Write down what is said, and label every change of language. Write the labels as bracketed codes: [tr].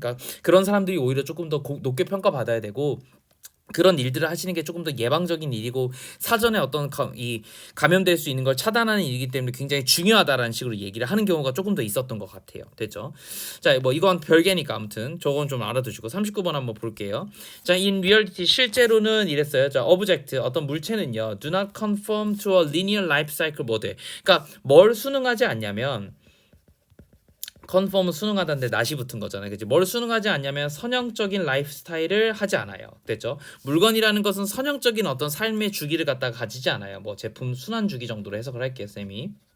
[ko] 그러니까 그런 사람들이 오히려 조금 더 높게 평가받아야 되고 그런 일들을 하시는 게 조금 더 예방적인 일이고 사전에 어떤 이 감염될 수 있는 걸 차단하는 일이기 때문에 굉장히 중요하다라는 식으로 얘기를 하는 경우가 조금 더 있었던 것 같아요. 됐죠? 자, 뭐 이건 별개니까 아무튼 저건 좀 알아두시고 39번 한번 볼게요. 자, [en] in reality [ko] 실제로는 이랬어요. [en] 자, object [ko] 어떤 물체는요, [en] do not conform to a linear life cycle model. [ko] 그러니까 뭘 수능하지 않냐면 컨펌은 수능하다는데 낫이 붙은 거잖아요. 그치? 뭘 수능하지 않냐면 선형적인 라이프 스타일을 하지 않아요. 됐죠? 물건이라는 것은 선형적인 어떤 삶의 주기를 갖다가 가지지 않아요. 뭐 제품 순환 주기 정도로 해석을 할게요, 쌤이.